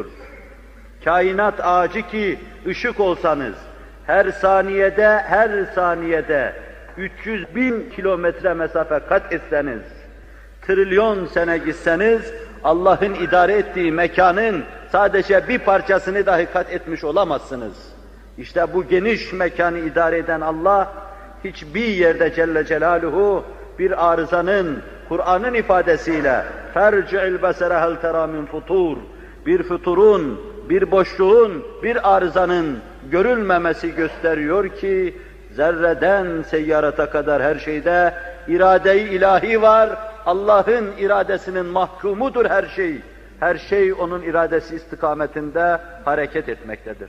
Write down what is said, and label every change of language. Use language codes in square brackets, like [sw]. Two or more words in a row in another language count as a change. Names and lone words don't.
[tr] Kainat ağacı ki ışık olsanız, her saniyede 300.000 kilometre mesafe kat etseniz, trilyon sene gitseniz, Allah'ın idare ettiği mekanın sadece bir parçasını dahi kat etmiş olamazsınız. İşte bu geniş mekanı idare eden Allah, hiçbir yerde [ar] جل جلاله [tr] bir arızanın, Kur'an'ın ifadesiyle [ar] فَرْجِعِ الْبَسَرَ هَلْ تَرَى مِنْ فُطُورٍ, [tr] bir füturun, bir boşluğun, bir arızanın görülmemesi gösteriyor ki, zerreden seyyarata kadar her şeyde irade-i ilahi var, Allah'ın iradesinin mahkumudur her şey. Her şey onun iradesi istikametinde hareket etmektedir.